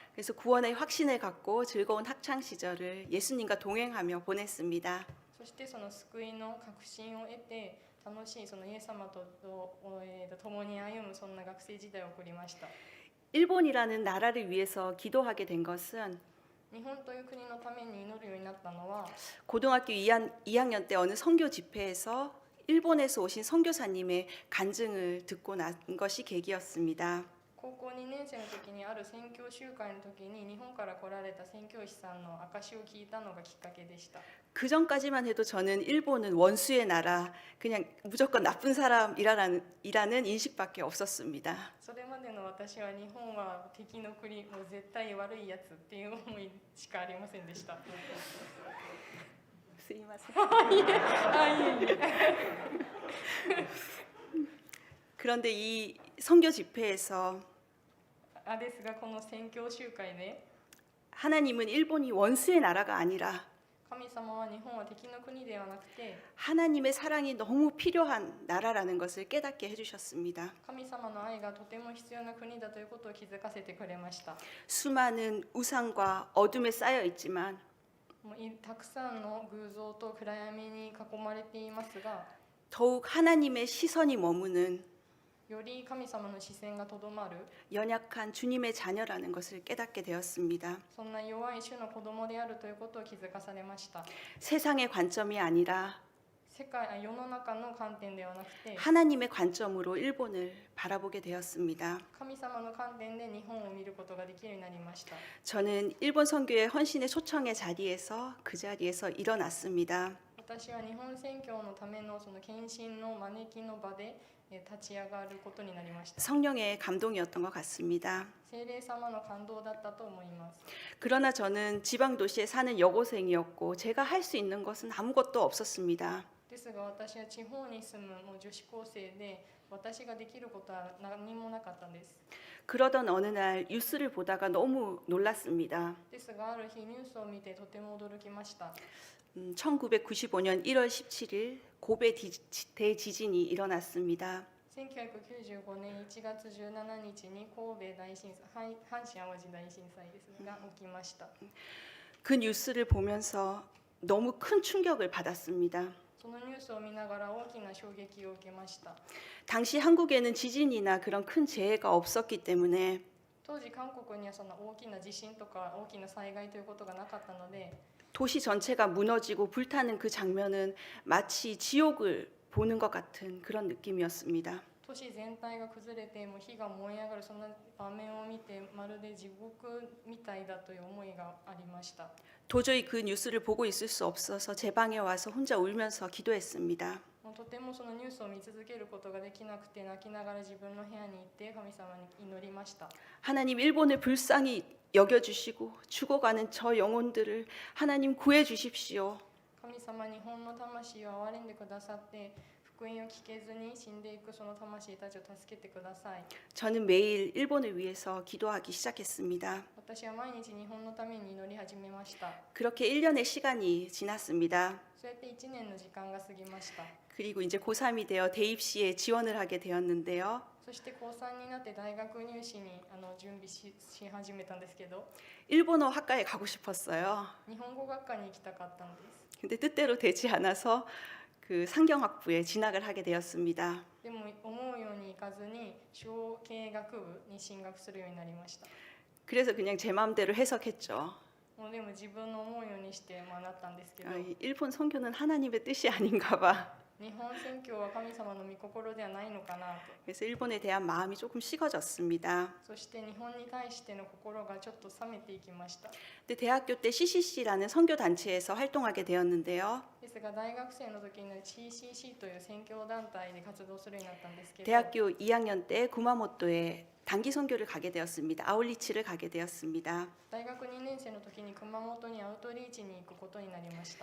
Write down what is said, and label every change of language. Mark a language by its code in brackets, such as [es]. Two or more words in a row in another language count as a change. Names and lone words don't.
[ko] 그래서 구원의 확신을 갖고 즐거운 학창 시절을 예수님과 동행하며 보냈습니다. [ja] そしてその救いの確信を得て、楽しいそのイエス様と共に歩むそんな学生時代を送りました。 [ko] 일본이라는 나라를 위해서 기도하게 된 것은 [ja] 日本という国のために祈るようになったのは、 [ko] 고등학교 2학년 때 어느 선교 집회에서 일본에서 오신 선교사님의 간증을 듣고 난 것이 계기였습니다. [ja] 高校2年生の時にある宣教集会の時に日本から来られた宣教師さんの証を聞いたのがきっかけでした。 [ko] 그 전까지만 해도 저는 일본은 원수의 나라, 그냥 무조건 나쁜 사람이라는 인식밖에 없었습니다. [ja] それまでの私は日本は敵の国、もう絶対悪いやつっていう思いしかありませんでした。すいません。あ、いえいえ。 [ko] 그런데 이 선교 집회에서 [ja] ですが、この宣教集会で [ko] 하나님은 일본이 원수의 나라가 아니라 [ja] 神様は日本は敵の国ではなくて、 [ko] 하나님의 사랑이 너무 필요한 나라라는 것을 깨닫게 해주셨습니다. [ja] 神様の愛がとても必要な国だということを気づかせてくれました。 [ko] 수많은 우상과 어둠에 쌓여 있지만 [ja] もうたくさんの偶像と暗闇に囲まれていますが、 [ko] 더욱 하나님의 시선이 머무는 [ja] より神様の視線がとどまる [ko] 연약한 주님의 자녀라는 것을 깨닫게 되었습니다. [ja] そんな弱い種の子供であるということを気づかされました。 [ko] 세상의 관점이 아니라 [ja] 世の中の観点ではなくて [ko] 하나님의 관점으로 일본을 바라보게 되었습니다. [ja] 神様の観点で日本を見ることができるようになりました。 [ko] 저는 일본 선교의 헌신의 초청의 자리에서 그 자리에서 일어났습니다. [ja] 私は日本宣教のためのその献身の招きの場で立ち上がることになりました。 [ko] 성령의 감동이었던 것 같습니다. [ja] 聖霊様の感動だったと思います。 [ko] 그러나 저는 지방 도시에 사는 여고생이었고 제가 할 수 있는 것은 아무것도 없었습니다. [ja] ですが私は地方に住むもう女子高生で、私ができることは何もなかったんです。 [ko] 그러던 어느 날 뉴스를 보다가 너무 놀랐습니다. [ja] ですがある日ニュースを見てとても驚きました。 [ko] 1995년 1월 17일 고베 대지진이 일어났습니다. [ja] 1995 年1月17日に神戸大震災、阪神・淡路大震災ですが起きました。 [ko] 그 뉴스를 보면서 너무 큰 충격을 받았습니다. [ja] そのニュースを見ながら大きな衝撃を受けました。 [ko] 당시 한국에는 지진이나 그런 큰 재해가 없었기 때문에 [ja] 当時韓国にはそんな大きな地震とか大きな災害ということがなかったので、 [ko] 도시 전체가 무너지고 불타는 그 장면은 마치 지옥을 보는 것 같은 그런 느낌이었습니다. [ja] 都市全体が崩れてもう火が燃え上がるそんな場面を見て、まるで地獄みたいだという思いがありました。 [ko] 도저히 그 뉴스를 보고 있을 수 없어서 제 방에 와서 혼자 울면서 기도했습니다. [ja] もうとてもそのニュースを見続けることができなくて、泣きながら自分の部屋に行って神様に祈りました。 [ko] 하나님 일본을 불쌍히 여겨주시고 죽어가는 저 영혼들을 하나님 구해주십시오. [ja] 神様、日本の魂を憐れんでくださって、福音を聞けずに死んでいくその魂たちを助けてください。 [ko] 저는 매일 일본을 위해서 기도하기 시작했습니다. [ja] 私は毎日日本のために祈り始めました。 [ko] 그렇게 1년의 시간이 지났습니다. [ja] そうやって1年の時間が過ぎました。 [ko] 그리고 이제 고3이 되어 대입시에 지원을 하게 되었는데요. [ja] そして高3になって大学入試に準備し始めたんですけど、 [ko] 일본어 학과에 가고 싶었어요. [ja] 日本語学科に行きたかったんです。 [ko] 근데 뜻대로 되지 않아서 그 상경학부에 진학을 하게 되었습니다. [ja] でも思うようにいかずに小経学部に進学するようになりました。 [ko] 그래서 그냥 제 마음대로 해석했죠. [ja] もうでも自分の思うようにしてなったんですけど、 [ko] 일본 선교는 하나님의 뜻이 아닌가 봐. [ja] 日本宣教は神様の御心ではないのかなと。 [ko] 그래서 일본에 대한 마음이 조금 식어졌습니다. [ja] そして日本に対しての心がちょっと冷めていきました。 [ko] 근데 대학교 때 CCC라는 선교 단체에서 활동하게 되었는데요. [ja] ですが大学生の時に CCC という宣教団体で活動するようになったんですけど、 [ko] 대학교 2학년 때 구마모토에 단기 선교를 가게 되었습니다. 아울리치를 가게 되었습니다. [ja] 大学2年生の時に熊本にアウトリーチに行くことになりました。